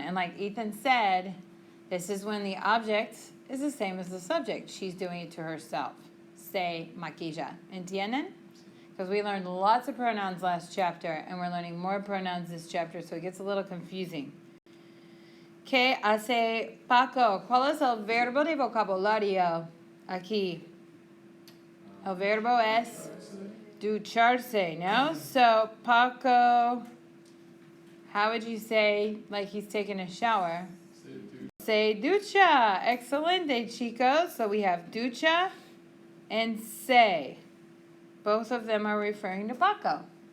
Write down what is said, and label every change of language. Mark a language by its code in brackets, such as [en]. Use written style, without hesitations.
[en] And like Ethan said, this is when the object is the same as the subject. She's doing it to herself. [es] Se maquilla. ¿Entienden? [en] Because we learned lots of pronouns last chapter, and we're learning more pronouns this chapter, so it gets a little confusing. [es] ¿Qué hace Paco? ¿Cuál es el verbo de vocabulario aquí? El verbo es ducharse, no? [en] So, Paco, how would you say, like he's taking a shower? [es] Se ducha. Excelente, chicos. [en] So we have ducha and se. Both of them are referring to Paco.